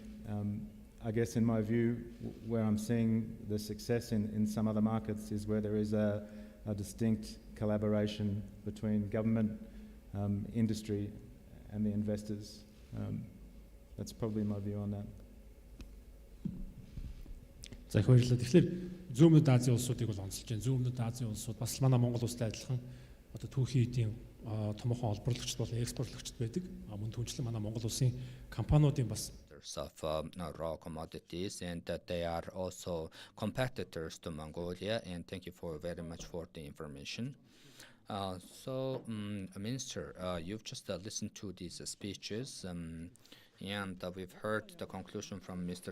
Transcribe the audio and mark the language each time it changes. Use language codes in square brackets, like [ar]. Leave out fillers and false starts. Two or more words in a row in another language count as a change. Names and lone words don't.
[en] I guess in my view, where I'm seeing the success in some other markets is where there is a distinct collaboration between government, industry, and the investors. That's probably my view on that. [mn] За их баярлалаа. Тэгэхээр зүүн өмнөд Азийн улсуудыг бол онцолж байна. Зүүн өмнөд Азийн улсууд бас манай Монгол улстай адилхан одоо түүхийн эдийн томоохон олборлогчд бол экспортлогчд байдаг. Мөн түнчлэн манай Монгол улсын компаниудын бас [en] of raw commodities, and that they are also competitors to Mongolia. And thank you very much for the information. Minister, you've just listened to these speeches, and we've heard the conclusion from Mr.